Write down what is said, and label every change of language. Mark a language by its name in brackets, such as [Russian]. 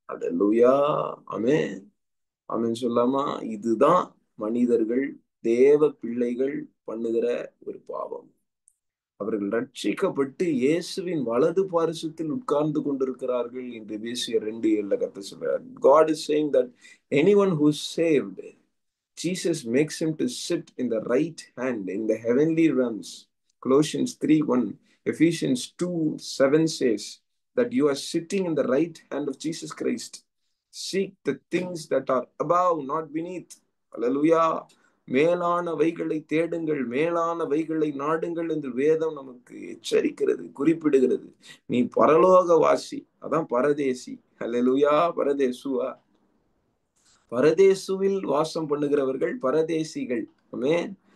[Tamil] அல்லேலூயா, ஆமென். ஆமென் சொல்லாமா? இதுதான் மனிதர்கள், தேவ பிள்ளைகள் பண்ணுகிற ஒரு பாவம். அவர்கள் ரட்சிக்கப்பட்டு இயேசுவின் வலது பாரிசத்தில் உட்கார்ந்து கொண்டிருக்கிறார்கள் என்று எபேசியர் 2:7 கர்த்தர் சொல்றார். [English] God is saying that anyone who is saved, Jesus makes him to sit in the right hand in the heavenly realms. Colossians 3:1, Ephesians 2:7 says that you are sitting in the right hand of Jesus Christ. Seek the things that are above, not beneath. Hallelujah. [Tamil] மேலானவைகளை தேடுங்கள், மேலானவைகளை நாடுங்கள் என்று வேதம் நமக்கு எச்சரிக்கிறது, குறிப்பிடுகிறது. நீ பரலோக வாசி, அதான் பரதேசி. ஹல்லேலூயா. பரதேசுவா, பரதேசுவில் வாசம் பண்ணுகிறவர்கள் பரதேசிகள். ஆமென்.